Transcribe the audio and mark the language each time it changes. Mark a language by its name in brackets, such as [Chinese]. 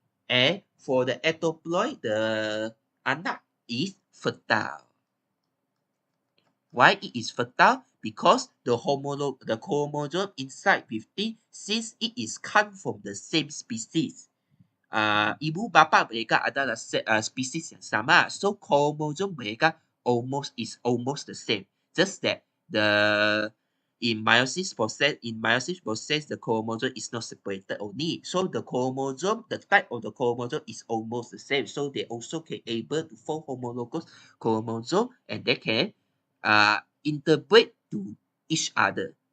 [English] And for the ectoploid, the anak is fertile. Why it is fertile? Because the chromosome inside 15, since it is come from the same species. [Malay] Ibu bapa mereka adalah species yang sama. So chromosome mereka almost the same. [English] Just that in meiosis process, the chromosome is not separated only. So the type of the chromosome is almost the same. So they also can able to form homologous chromosome and they can interbreed to each other.